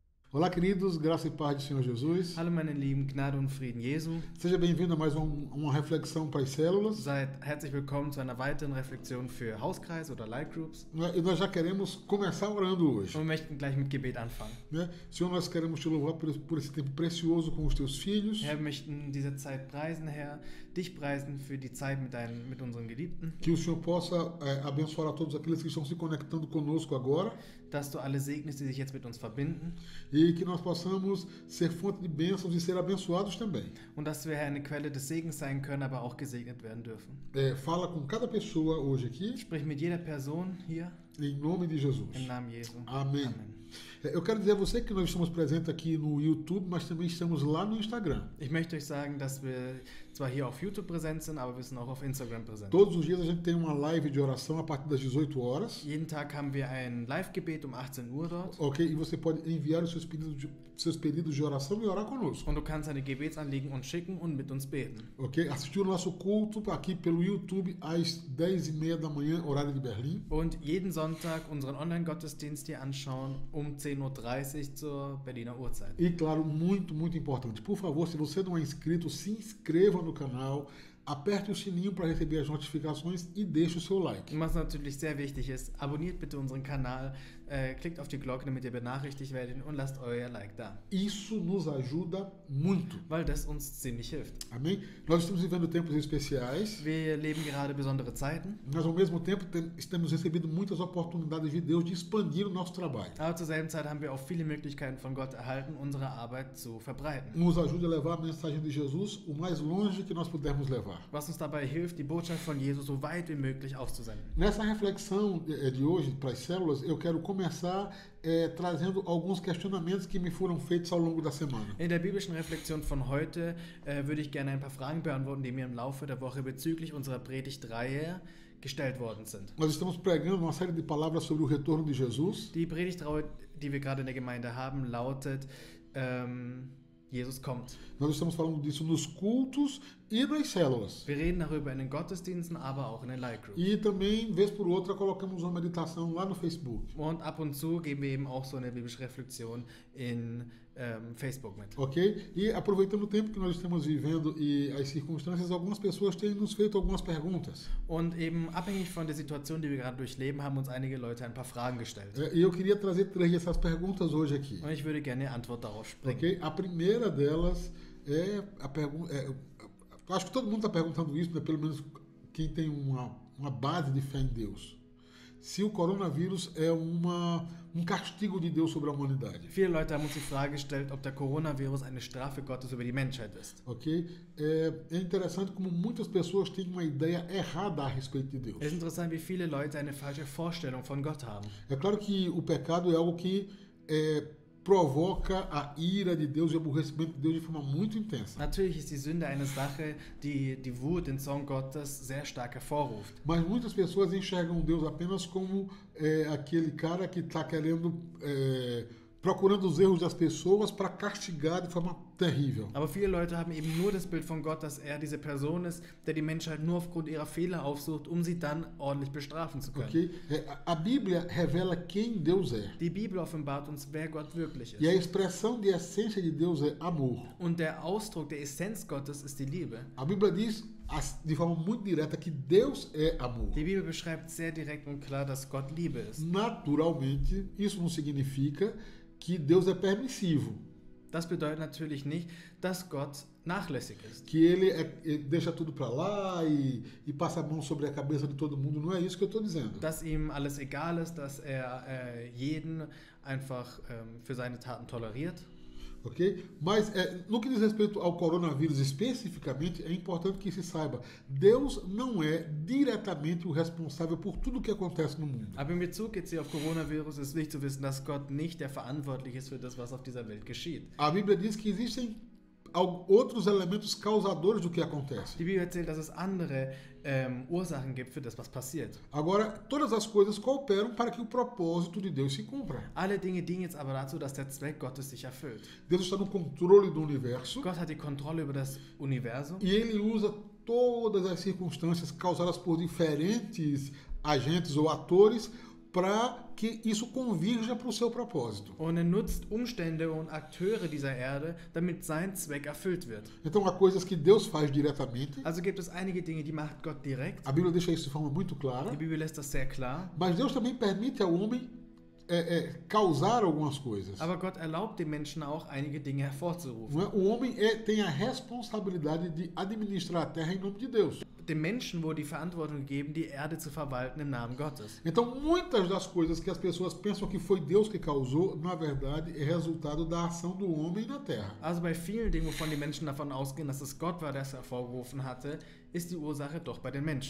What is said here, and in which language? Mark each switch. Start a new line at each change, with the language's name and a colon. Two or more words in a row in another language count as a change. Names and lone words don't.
Portuguese: Olá, queridos, graça e paz do Senhor Jesus.
German: Hallo meine Lieben, Gnade und Frieden Jesu.
Portuguese: Seja bem-vindo a mais uma reflexão para as células.
German: Seid herzlich willkommen zu einer weiteren Reflexion für Hauskreis oder Light Groups.
Portuguese: E nós já queremos começar orando hoje.
German: Und wir möchten gleich mit Gebet anfangen.
Portuguese: Senhor, nós queremos te louvar por esse tempo precioso com os teus filhos.
German: Herr, wir möchten diese Zeit preisen, Herr, dich preisen für die Zeit mit unseren Geliebten.
Portuguese: Que o Senhor possa abençoar a todos aqueles que estão se conectando conosco agora.
German: Dass du alle segnest, die sich jetzt mit uns verbinden.
Portuguese: E que nós possamos ser fonte de bênçãos e ser abençoados também.
German: Und dass wir, Herr, eine Quelle des Segens sein können, aber auch gesegnet werden dürfen.
Portuguese: Fala com cada pessoa hoje aqui.
German: Sprich mit jeder Person hier.
Portuguese: Em nome de Jesus.
German: Im Namen Jesu.
Portuguese: Amém.
German: Amen.
Portuguese: Eu quero dizer a você que nós estamos presentes aqui no YouTube, mas também estamos lá no Instagram.
German: Ich möchte euch sagen, dass wir zwar hier auf YouTube präsent sind, aber wir sind auch auf Instagram präsent.
Portuguese: Todos os dias a gente tem uma live de oração a partir das 18 horas.
German: Jeden Tag haben wir ein Live-Gebet um 18 Uhr dort.
Portuguese: Ok, e você pode enviar os seus pedidos de oração e orar conosco.
German: Und du kannst deine Gebetsanliegen uns schicken und mit uns beten.
Portuguese: Ok, assistir o nosso culto aqui pelo YouTube às 10h30 da manhã, horário de Berlim.
German: Und jeden Sonntag unseren Online-Gottesdienst hier anschauen um 10:30 Uhr zur Berliner Uhrzeit.
Portuguese: E claro, muito importante, por favor, se você não é inscrito, se inscreva no canal, aperte o sininho para receber as notificações e deixe o seu like.
German: Und was natürlich sehr wichtig ist, abonniert bitte unseren Kanal, klickt auf die Glocke, damit ihr benachrichtigt werdet und lasst euer Like da.
Portuguese: Isso nos ajuda muito.
German: Weil das uns ziemlich hilft.
Portuguese: Amém? Nós estamos vivendo tempos especiais.
German: Wir leben gerade besondere Zeiten.
Portuguese: Mas ao mesmo tempo temos recebido muitas oportunidades de Deus de expandir o nosso trabalho.
German: Aber zur selben Zeit haben wir auch viele Möglichkeiten von Gott erhalten, unsere Arbeit zu verbreiten.
Portuguese: Nos ajude a levar a mensagem de Jesus o mais longe que nós pudermos levar.
German: Was uns dabei hilft, die Botschaft von Jesus so weit wie möglich auszusenden.
Portuguese: Nessa reflexão de hoje para as células, eu quero começar trazendo alguns questionamentos que me foram feitos ao longo da semana.
German: In der biblischen Reflexion von heute würde ich gerne ein paar Fragen beantworten, die mir im Laufe der Woche bezüglich unserer Predigtreihe gestellt worden sind.
Portuguese: Nós estamos pregando uma série de palavras sobre o retorno de Jesus.
German: Die Predigtreihe, die wir gerade in der Gemeinde haben, lautet Jesus kommt.
Portuguese: Nós estamos falando disso nos cultos e nas células.
German: Wir reden darüber in den Gottesdiensten, aber auch in den Light Groups.
Portuguese: E também, vez por outra, colocamos uma meditação lá no Facebook.
German: Und ab und zu geben wir eben auch so eine biblische Reflexion in Facebook mit.
Portuguese: Ok? E aproveitando o tempo que nós estamos vivendo e as circunstâncias, algumas pessoas têm nos feito algumas perguntas.
German: Und eben abhängig von der Situation, die wir gerade durchleben, haben uns einige Leute ein paar Fragen gestellt.
Portuguese: E eu queria trazer 3 dessas perguntas hoje aqui.
German: Und ich würde gerne eine Antwort darauf springen.
Portuguese: Ok? A primeira delas é a pergunta. Acho que todo mundo está perguntando isso, né? Pelo menos quem tem uma base de fé em Deus. Se o coronavírus é um castigo de Deus sobre a humanidade.
German: Viele Leute haben uns die Frage gestellt, ob der Coronavirus eine Strafe Gottes über die Menschheit ist.
Portuguese: Ok? É interessante como muitas pessoas têm uma ideia errada a respeito de Deus.
German: Es ist interessant, wie viele Leute eine falsche Vorstellung von Gott haben.
Portuguese: É claro que o pecado é algo que provoca a ira de Deus e o aborrecimento de Deus de forma muito intensa.
German: Natürlich ist die Sünde eine Sache, die die Wut, den Zorn Gottes sehr stark hervorruft.
Portuguese: Mas muitas pessoas enxergam Deus apenas como aquele cara que está querendo, procurando os erros das pessoas para castigar de forma terrível.
German: Aber viele Leute haben eben nur das Bild von Gott, dass er diese Person ist, der die Menschheit nur aufgrund ihrer Fehler aufsucht, um sie dann ordentlich bestrafen zu können.
Portuguese: Okay? A Bíblia revela quem Deus é.
German: Die Bibel offenbart uns, wer Gott wirklich
Portuguese: E a
German: ist.
Portuguese: expressão de essência de Deus é amor.
German: Und der Ausdruck der Essenz Gottes ist die Liebe.
Portuguese: A Bíblia diz de forma muito direta que Deus é amor.
German: Die Bibel beschreibt sehr direkt und klar, dass Gott Liebe ist.
Portuguese: Naturalmente, isso não significa que Deus é permissivo.
German: Das bedeutet natürlich nicht, dass Gott nachlässig ist.
Portuguese: Que ele deixa tudo para lá e passa a mão sobre a cabeça de todo mundo. Não é isso que eu estou dizendo.
German: Dass ihm alles egal ist, dass er jeden einfach für seine Taten toleriert.
Portuguese: Ok? Mas no que diz respeito ao coronavírus especificamente, é importante que se saiba, Deus não é diretamente o responsável por tudo o que acontece no mundo.
German: Aber in Bezug jetzt hier auf Coronavirus ist wichtig zu wissen, dass Gott nicht der Verantwortliche ist für das, was auf dieser Welt geschieht.
Portuguese: A Bíblia diz que existem outros elementos causadores do que acontece.
German: Die Bibel erzählt, dass es andere Ursachen gibt für das, was passiert.
Portuguese: Agora, todas as coisas cooperam para que o propósito de Deus se cumpra.
German: Alle Dinge dienen jetzt aber dazu, dass der Zweck Gottes sich erfüllt.
Portuguese: Deus está no controle do universo.
German: Gott hat die Kontrolle über das Universum.
Portuguese: E ele usa todas as circunstâncias causadas por diferentes agentes ou atores para que isso convirja para o seu propósito.
German: Und er nutzt Umstände und Akteure dieser Erde, damit sein Zweck erfüllt wird.
Portuguese: Então há coisas que Deus faz diretamente.
German: Also gibt es einige Dinge, die macht Gott direkt.
Portuguese: A Bíblia deixa isso de forma muito clara.
German: Die Bibel lässt das sehr klar.
Portuguese: Mas Deus também permite ao homem causar algumas coisas.
German: Aber Gott erlaubt den Menschen auch, einige Dinge hervorzurufen.
Portuguese: Não é? O homem tem a responsabilidade de administrar a terra em nome de Deus.
German: Dem Menschen wurde die Verantwortung gegeben, die Erde zu verwalten im Namen Gottes.
Portuguese: Então, muitas das coisas que as pessoas pensam que foi Deus que causou, na verdade, é resultado da ação do homem na terra.
German: Also bei vielen Dingen, wovon die Menschen davon ausgehen, dass es Gott war, der es hervorgerufen hatte, ist die Ursache doch bei den Menschen.